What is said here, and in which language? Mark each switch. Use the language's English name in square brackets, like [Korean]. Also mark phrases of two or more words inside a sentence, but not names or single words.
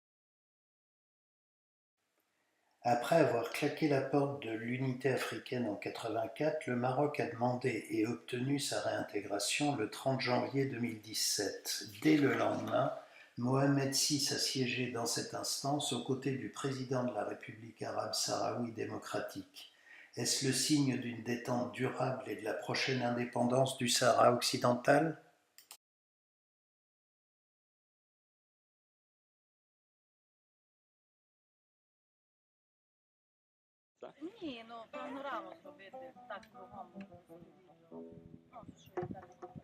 [French] Après avoir claqué la porte de l'unité africaine en 1984, le Maroc a demandé et obtenu sa réintégration le 30 janvier 2017. Dès le lendemain, Mohamed VI a siégé dans cette instance aux côtés du président de la République arabe sahraoui démocratique. Est-ce le signe d'une détente durable et de la prochaine indépendance du Sahara occidental ? [Ukrainian] Ні, ну панораму зробити так кругом. Ну, що я так.